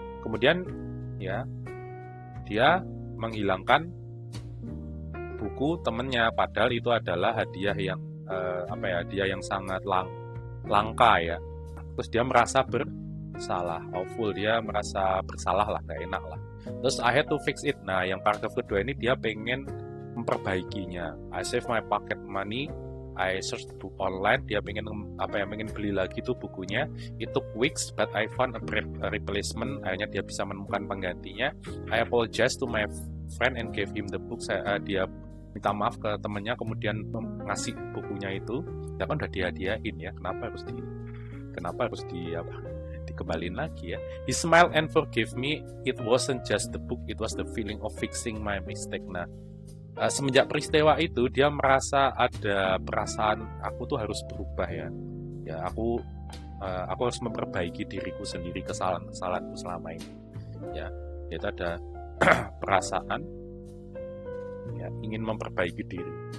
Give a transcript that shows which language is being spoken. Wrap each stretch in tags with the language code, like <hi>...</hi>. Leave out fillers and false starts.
<id>Kemudian ya dia menghilangkan buku temennya, padahal itu adalah hadiah yang hadiah yang sangat langka ya. Terus dia merasa bersalah, awful, dia merasa bersalah lah, nggak enak lah. Terus</id> <en>I had to fix it.</en> <id>Nah, yang paragraf kedua ini dia pengen memperbaikinya.</id> <en>I save my pocket money, I searched book online.</en> <id>Dia pengen beli lagi tuh bukunya.</id> <en>It took weeks, but I found a replacement.</en> <id>Akhirnya dia bisa menemukan penggantinya.</id> <en>I apologize to my friend and gave him the book.</en> <id>Dia minta maaf ke temennya, kemudian ngasih bukunya itu. Ya kan udah dihadiahin ya, kenapa harus kenapa harus dikembalin lagi ya.</id> <en>He smiled and forgave me. It wasn't just the book, it was the feeling of fixing my mistake.</en> <id>Nah, semenjak peristiwa itu dia merasa ada perasaan aku tuh harus berubah ya. Ya, aku harus memperbaiki diriku sendiri, kesalahanku selama ini. Ya, itu ada perasaan ya, ingin memperbaiki diri.</id>